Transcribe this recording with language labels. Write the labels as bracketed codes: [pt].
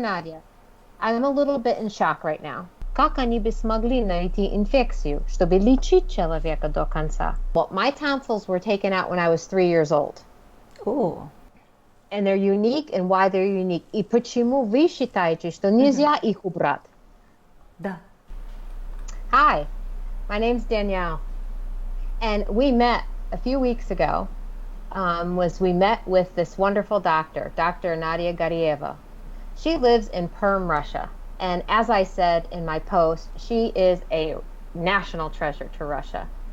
[en] Nadia, I'm a little bit in shock right now. [ru] Как они бы смогли найти инфекцию, чтобы лечить человека до конца? [en] Well, my tonsils were taken out when I was 3 years old. Oh, And they're unique and why they're unique. [ru] И почему вы считаете, что нельзя их убрать? да. [en] Hi, my name's Danielle. And we met a few weeks ago, we met with this wonderful doctor, Dr. Nadia Garieva. She lives in Perm, Russia. And as I said in my post, she is a national treasure to Russia.